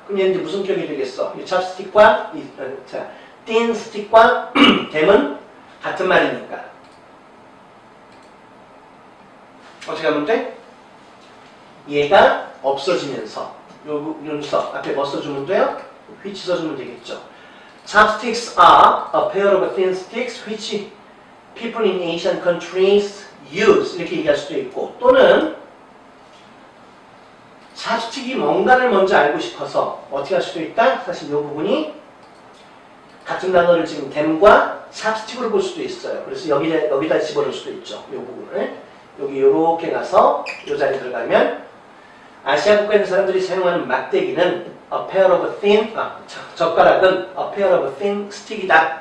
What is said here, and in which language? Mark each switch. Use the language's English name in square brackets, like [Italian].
[Korean] 그럼 얘는 이제 무슨 격이 되겠어? 이 찹스틱과 자, thin stick과 댐은 같은 말이니까. 어떻게 하면 돼? 얘가 없어지면서 요 윤서 앞에 뭐 써주면 돼요? which 써주면 되겠죠. [English] Chopsticks are a pair of thin sticks which people in Asian countries use. [Korean] 이렇게 얘기할 수도 있고 또는 찹스틱이 뭔가를 먼저 알고 싶어서 어떻게 할 수도 있다? 사실 이 부분이 같은 단어를 지금 댐과 찹스틱으로 볼 수도 있어요. 그래서 여기다 집어넣을 수도 있죠. 이 부분을. 여기 요렇게 가서 이 자리에 들어가면 아시아 국가에 있는 사람들이 사용하는 막대기는 a pair of thin, 젓가락은 [English] a pair of thin stick [Korean] 이다.